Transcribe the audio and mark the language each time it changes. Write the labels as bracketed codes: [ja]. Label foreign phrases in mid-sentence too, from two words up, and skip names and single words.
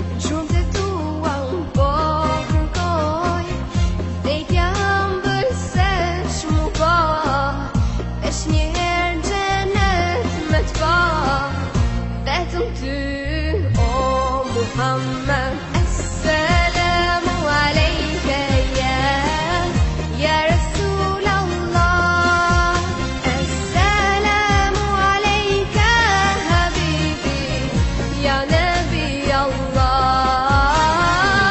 [sq] të tua unë po kërkoj, vdekja ëmbël se shmu po, veç një herë xhenet me t'pa, vetëm ty o Muhammed. [ar] السلام عليك يا رسول الله. السلام عليك حبيبي يا نبي الله.